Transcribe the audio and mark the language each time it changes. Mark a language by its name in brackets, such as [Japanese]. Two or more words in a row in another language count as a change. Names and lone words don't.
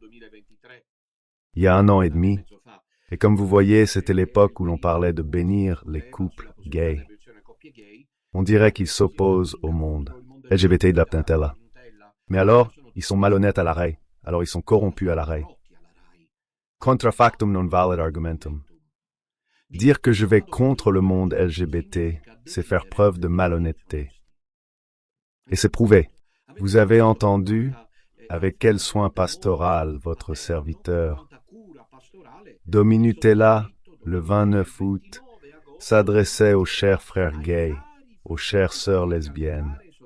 [French] Il y a 1 an et demi. Et comme vous voyez, c'était l'époque où l'on parlait de bénir les couples gays. On dirait qu'ils s'opposent au monde. LGBT de la Ptintella. Mais alors, ils sont malhonnêtes à la RAI. Alors ils sont corrompus à la RAI. [Latin] Contra factum non valid argumentum. [French] Dire que je vais contre le monde LGBT, c'est faire preuve de malhonnêteté. Et c'est prouvé. Vous avez entendu avec quel soin pastoral votre serviteur, Dominutella, le 29 août, s'adressait aux chers frères gays, aux chères sœurs lesbiennes.